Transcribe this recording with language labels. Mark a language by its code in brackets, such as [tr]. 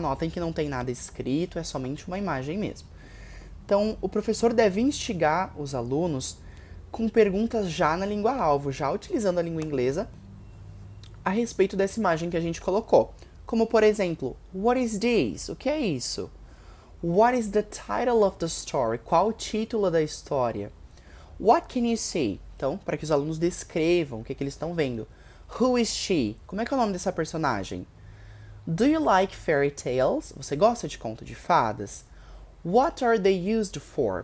[pt] Notem que não tem nada escrito, é somente uma imagem mesmo. Então, o professor deve instigar os alunos com perguntas já na língua-alvo, já utilizando a língua inglesa, a respeito dessa imagem que a gente colocou. Como, por exemplo, [en] what is this? [pt] O que é isso? [en] What is the title of the story? [pt] Qual o título da história? [en] What can you see? [pt] Então, para que os alunos descrevam o que eles estão vendo. [en] Who is she? [pt] Como é que é o nome dessa personagem? [en] Do you like fairy tales? [pt] Você gosta de conto de fadas? [en] What are they used for?